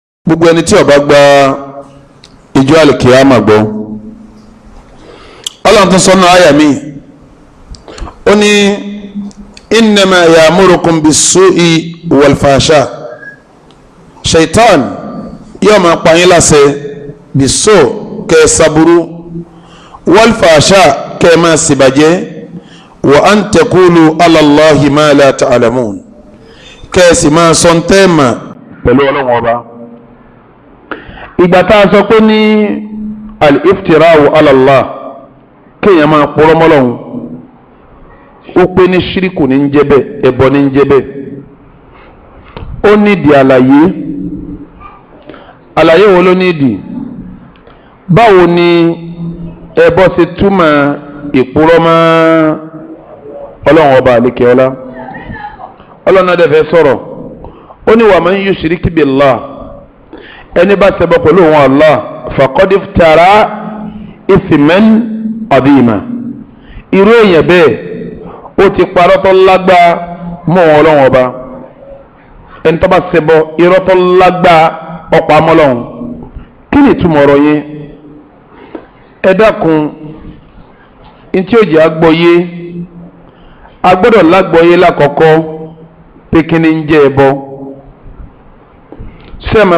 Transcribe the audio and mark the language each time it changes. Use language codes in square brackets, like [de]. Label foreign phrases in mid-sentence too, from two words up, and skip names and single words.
[yo] gbogbo ẹni tí ó bá gba ìjọ alikiyama gbọ́ Ọlọ́run tún sọ́nà àyà mi ó ní [ar] إنما يأمركم بالسوء والفحشاء [yo] shaitan yóò máa pa yín láṣẹ bis-su' kẹ́ saburu wal-fahsha kẹ́ máa ṣìbàjẹ́ [ar] وأن تقولوا على الله ما لا تعلمون [yo] kẹ́ sì máa sọ ntẹ́ẹ̀mà pẹ̀lú Ọlọ́run ọba. ìgbà tá a sọ pé ní [ar] الافتراء على الله [yo] kéèyàn máa purọ́ mọ́lọ́hun ó pé ní ṣíríkù ní ń jẹ́ bẹ́ẹ̀ ẹbọ ní ń jẹ́ bẹ́ẹ̀ ó nídìí àlàyé wo ló nídìí báwo ni ẹbọ ṣe túmọ̀ ìpurọ́ mọ́ Ọlọ́run ọba àlékè ọlá Ọlọ́run náà dẹ̀ fẹ́ sọ̀rọ̀ ó ní [ar] ومن يشرك بالله [yo] ẹni bá ṣẹbọ pẹ̀lú òun Allah [ar] فقد افترى إثما عظيما [yo] irú èèyàn bẹ́ẹ̀ ó ti parọ́ tó lágbá mọ́ Ọlọ́run ọba ẹni tó bá ṣẹbọ irọ́ tó lágbá ọ̀pá mọ́lọ́run kí ni ìtumọ̀ ọ̀rọ̀ yẹn ẹ dákun ntí ó jẹ́ agbọ́yé agbọ́dọ̀ lágbọ́yé lákọ̀ọ́kọ́ pé kí ni ń jẹ́ ẹbọ ṣé ẹ mọ̀